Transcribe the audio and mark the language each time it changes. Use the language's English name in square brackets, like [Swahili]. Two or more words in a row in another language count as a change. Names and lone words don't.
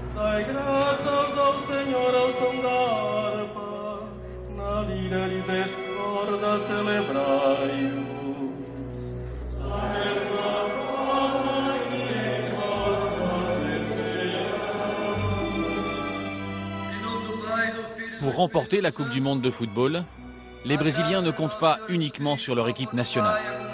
[Portuguese] Dai graças ao Senhor ao som da harpa, na lira lhe descorda celebrai-o. [French] Pour remporter la Coupe du Monde de football, les Brésiliens ne comptent pas uniquement sur leur équipe nationale.